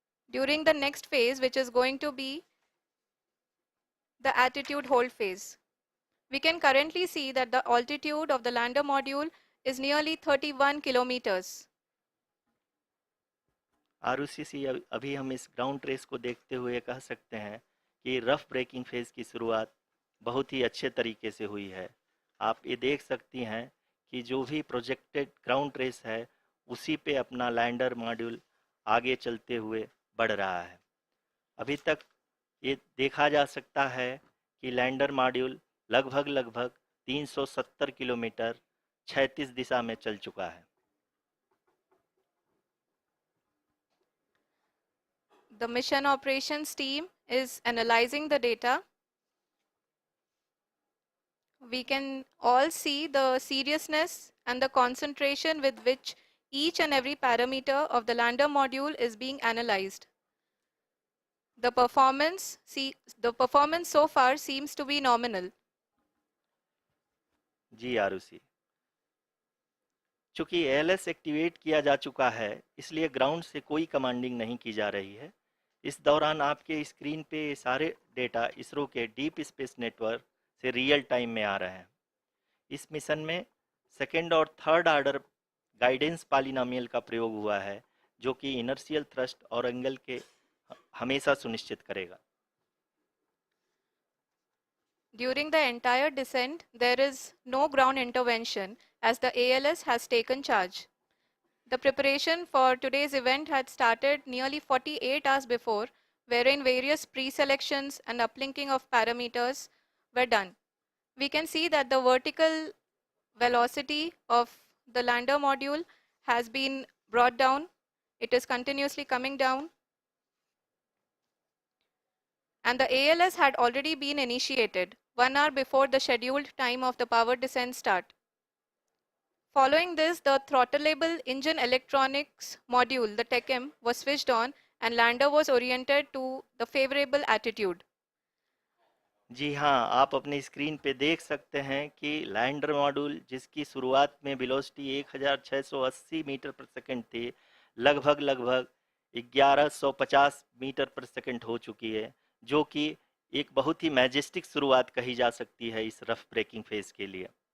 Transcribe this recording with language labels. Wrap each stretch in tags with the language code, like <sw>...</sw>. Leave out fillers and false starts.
<en>During the next phase, which is going to be the attitude hold phase. We can currently see that the altitude of the lander module is nearly 31 kilometers.</en> <hi>Arushi अभी हम इस ground race को देखते हुए कह सकते हैं कि रफ ब्रेकिंग फेज की शुरुआत बहुत ही अच्छे तरीके से हुई है। आप ये देख सकती हैं कि जो भी प्रोजेक्टेड ग्राउंड रेस है उसी पे अपना लैंडर मॉड्यूल आगे चलते हुए बढ़ रहा है। अभी तक ये देखा जा सकता है कि लैंडर मॉड्यूल लगभग 370 किलोमीटर 36 दिशा में चल चुका है।</hi> <en>The mission operations team is analyzing the data. We can all see the seriousness and the concentration with which each and every parameter of the lander module is being analyzed. The performance so far seems to be nominal.</en> <hi>जी आरुषि, चूंकि ALS activate किया जा चुका है इसलिए ground से कोई commanding नहीं की जा रही है। इस दौरान आपके स्क्रीन पे ये सारे डेटा इसरो के डीप स्पेस नेटवर्क से रियल टाइम में आ रहे हैं। इस मिशन में सेकेंड और थर्ड ऑर्डर गाइडेंस पॉलिनोमियल का प्रयोग हुआ है जो कि इनर्शियल थ्रस्ट और एंगल के हमेशा सुनिश्चित करेगा।</hi> <en>During the entire descent, there is no ground intervention as the ALS has taken charge. The preparation for today's event had started nearly 48 hours before, wherein various pre-selections and uplinking of parameters were done. We can see that the vertical velocity of the lander module has been brought down. It is continuously coming down. And the ALS had already been initiated 1 hour before the scheduled time of the power descent start. Following this, the throttleable engine electronics module, the TECM, was switched on and lander was oriented to the favorable attitude.</en> <hi>जी हाँ, आप अपनी screen पे देख सकते हैं कि lander module जिसकी शुरुआत में वेलोसिटी 1680 मीटर पर सेकंड थी, लगभग 1150 मीटर पर सेकंड हो चुकी है, जो कि एक बहुत ही मैजेस्टिक शुरुआत कही जा सकती है इस रफ ब्रेकिंग फेज के लिए।</hi>